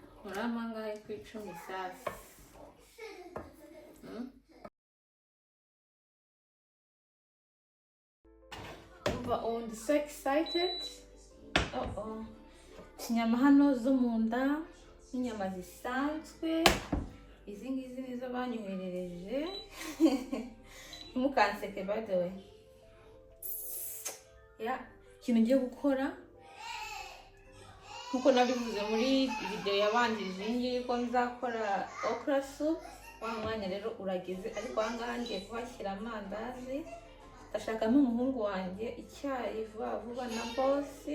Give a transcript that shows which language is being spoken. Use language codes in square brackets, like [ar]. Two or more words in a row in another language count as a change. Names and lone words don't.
[rw] Muramanga ku 10 sasa. [en] I'm so excited. [rw] Inyama hano zo mu nda, inyama zisanzwe. Izi ngizi nizo banyoherereje. Ntimukanseke [en] by the way. [rw] Ikintu ngiye gukora nkuko nabivuze muri video yabanjije ngiye ko nzakora [en] okra soup. [rw] Wa mwanya rero urageze, ariko ahangaha ngiye kubashyira amandazi. Ndashaka n'umuhungu wanjye icyayi vuba na boss.